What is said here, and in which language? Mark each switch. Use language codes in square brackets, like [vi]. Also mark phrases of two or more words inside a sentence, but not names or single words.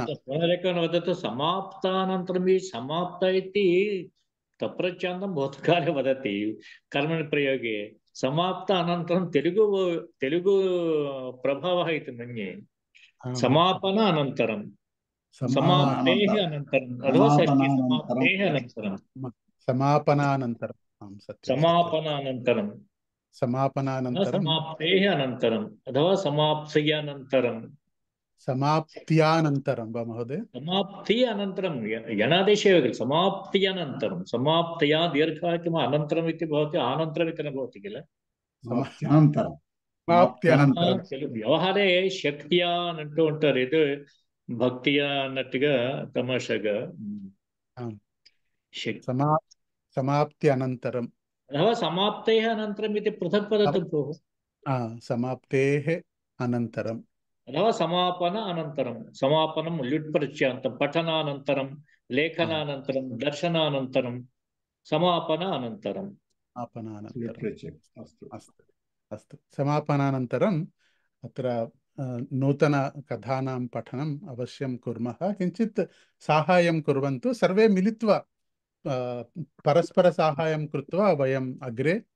[sa] पुनरेकवारं वदतु समाप्तानन्तरं समाप्त इति तप्रच्छान्तं भूतकाले वदति कर्मणि प्रयोगे समाप्त अनन्तरं तेलुगु प्रभावः इति मन्ये समापन अनन्तरं समाप्तेः अनन्तरम् अथवा षष्ठी समाप्तेः अनन्तरं समापनानन्तरं समाप्तेः अनन्तरम् अथवा समाप्त्यनन्तरं समाप्त्यानन्तरं वा महोदय समाप्ति अनन्तरं यणादेशे समाप्त्यनन्तरं समाप्तया दीर्घः किम् अनन्तरम् इति भवति आनन्तरम् इति न भवति किल వ్యవహారే శక్తియా [te] అంటూ ఉంటారు ఇది భక్తియా అన్నట్టుగా తమాషగా [sa] సమాప్తి అనంతరం అథవా సమాప్తేః అనంతరం ఇది పృథక్ వదతు భోः సమాప్తేః అనంతరం అథవా సమాపన అనంతరం సమాపనం ల్యుట్పరిచ్యాంతం పఠనానంతరం లేఖనానంతరం దర్శనానంతరం సమాపన అనంతరం अस्तु समापनानन्तरम् अत्र नूतनकथानां पठनम् अवश्यं कुर्मः किञ्चित् साहाय्यं कुर्वन्तु सर्वे मिलित्वा परस्परसाहाय्यं कृत्वा वयम् अग्रे